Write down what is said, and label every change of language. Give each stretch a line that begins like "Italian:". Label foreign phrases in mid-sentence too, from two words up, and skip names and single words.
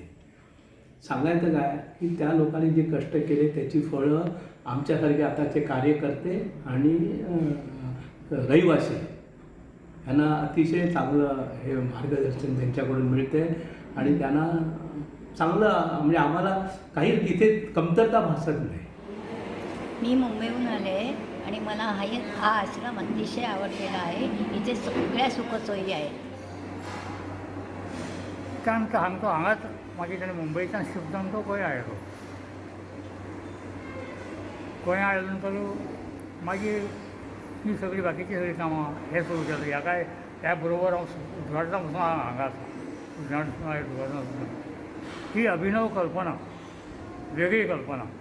Marathi: सांगायचं काय की त्या लोकांनी जे कष्ट केले त्याची फळं आमच्यासारखे आताचे कार्यकर्ते आणि रहिवासी यांना अतिशय चांगलं हे मार्गदर्शन त्यांच्याकडून मिळते आणि त्यांना चांगलं म्हणजे आम्हाला काही तिथे कमतरता भासत नाही. मी मुंबईहून आले आहे आणि मला हा आश्रम अतिशय आवडलेला आहे. इथे सगळ्या सुखसोयी आहेत.
Konkani: त्यानंतर हांगतो हांगाच मागीर ताणें मुंबयच्यान शिफ्ट जावन तो गोंया आयलो. गोंया आयलो नंतर मागीर ही सगळीं बाकीची सगळीं कामां हे सुरू केलें. ह्या बरोबर हांव उजवाडां पसून हांगा आसा. उजवाडां ही अभिनव कल्पना, वेगळी कल्पना.